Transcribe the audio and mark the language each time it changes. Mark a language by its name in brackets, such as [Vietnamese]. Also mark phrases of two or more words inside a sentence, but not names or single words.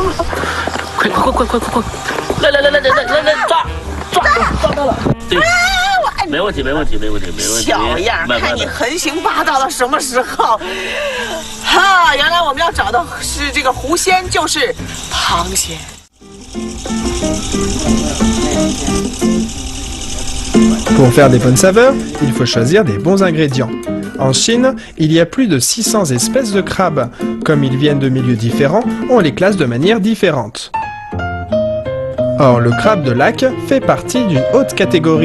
[Chinese] 快！来，抓到了。对，没问题。小样，看你横行霸道到什么时候？哈，原来我们要找的是这个狐仙，就是螃蟹。 [French] Pour faire des bonnes saveurs, il faut choisir des bons ingrédients. En Chine, il y a plus de 600 espèces de crabes. Comme ils viennent de milieux différents, on les classe de manière différente. Or, le crabe de lac fait partie d'une haute catégorie.